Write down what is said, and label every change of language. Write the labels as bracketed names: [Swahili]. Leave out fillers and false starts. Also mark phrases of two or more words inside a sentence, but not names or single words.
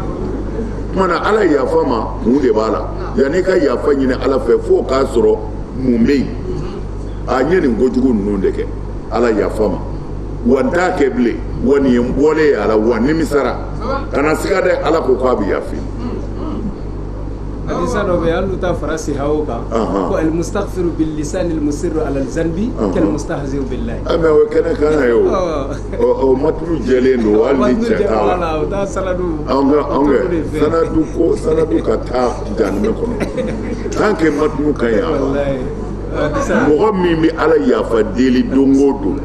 [Bambara] Mana Ala yafa ma mun de b'a la yanni ka yafa ɲini Ala fɛ fo k'a sɔrɔ mun bɛ yen a ɲɛ nin kojugu ninnu de kɛ Ala yafa ma wa n t'a kɛ bilen wa nin ye n bɔlen ye a la wa nimisara kana siga dɛ Ala ko k'a bɛ yafa. Hadisa dɔ bɛ yen hali n'u ta fara sihaw kan ko [Arabic] المستغفر باللسان المصر على الذنب كالمستهزئ بالله. [Bambara] Mais o ye kɛnɛ kan ye o matulu jɛlen don hali ni cɛ t'a la. O t'a sanadu. Sanadu ka taa janime kɔnɔ [French] tant que [Bambara] matulu ka ɲi a ma. Mɔgɔ min bɛ Ala yafa deli don o don